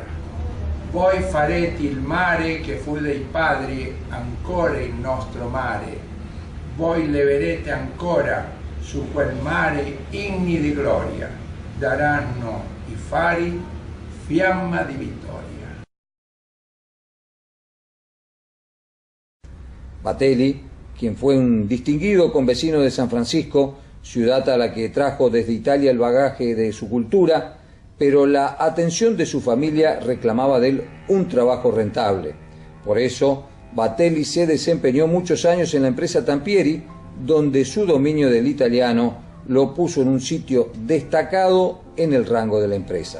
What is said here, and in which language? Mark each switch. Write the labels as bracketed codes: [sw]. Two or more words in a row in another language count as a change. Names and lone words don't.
[it] Voi farete il mare che fu dei padri ancora il nostro mare, voi leverete ancora su quel mare inni di gloria, daranno i fari fiamma di vittoria. [es] Batelli, quien fue un distinguido convecino de San Francisco, ciudad a la que trajo desde Italia el bagaje de su cultura, pero la atención de su familia reclamaba de él un trabajo rentable. Por eso, Batelli se desempeñó muchos años en la empresa Tampieri, donde su dominio del italiano lo puso en un sitio destacado en el rango de la empresa.